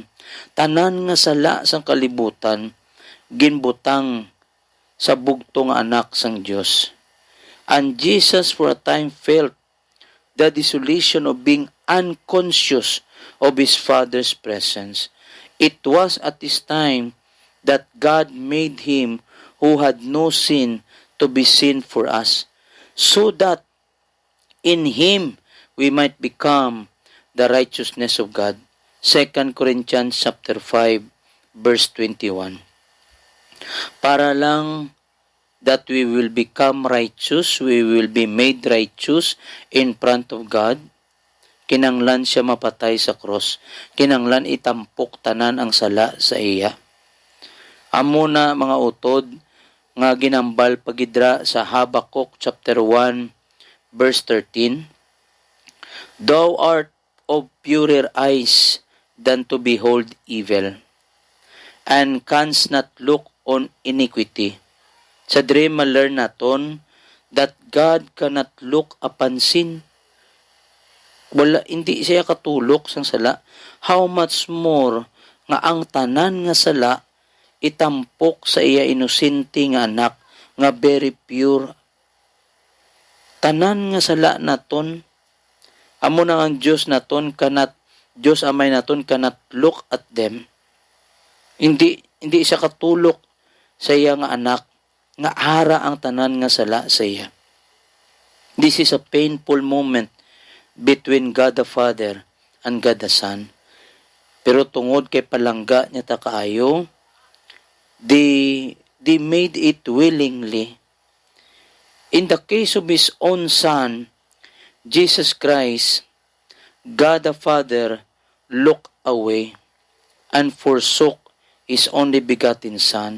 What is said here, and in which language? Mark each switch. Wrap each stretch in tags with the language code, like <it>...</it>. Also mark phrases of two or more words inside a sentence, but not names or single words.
<hil>Tanan nga sala sang kalibutan, ginbutang sa bugtong anak sang Dios.</hil> <en>And Jesus for a time felt the desolation of being unconscious of His Father's presence. It was at this time that God made Him who had no sin to be sin for us, so that in Him we might become the righteousness of God. 2 Corinthians chapter 5 verse 21.</en> <hil>Para lang</hil> <en>that we will become righteous, we will be made righteous in front of God,</en> <hil>kinanglan siya mapatay sa cross, kinanglan itampok tanan ang sala sa iya. Amo na mga utod nga ginambal pagidra sa Habakkuk chapter 1 verse 13.</hil> <en>Thou art of purer eyes than to behold evil, and canst not look on iniquity.</en> <hil>Sa dream ma-learn naton</hil> <en>that God cannot look upon sin.</en> <hil>Wala, hindi siya katulok sang sala.</hil> <en>How much more</en> <hil>nga ang tanan nga sala itampok sa iya inosente nga anak nga</hil> <en>very pure.</en> <hil>Tanan nga sala naton, amo na ang Diyos naton kanat, Diyos amay naton kanat</hil> <en>look at them.</en> <hil>Hindi siya katulok sa iya nga anak nga ara ang tanan nga sala sa iya.</hil> <en>This is a painful moment between God the Father and God the Son.</en> <hil>Pero tungod kay palangga niya ta kaayo,</hil> <en>they made it willingly. In the case of His own Son, Jesus Christ, God the Father looked away and forsook His only begotten Son.</en>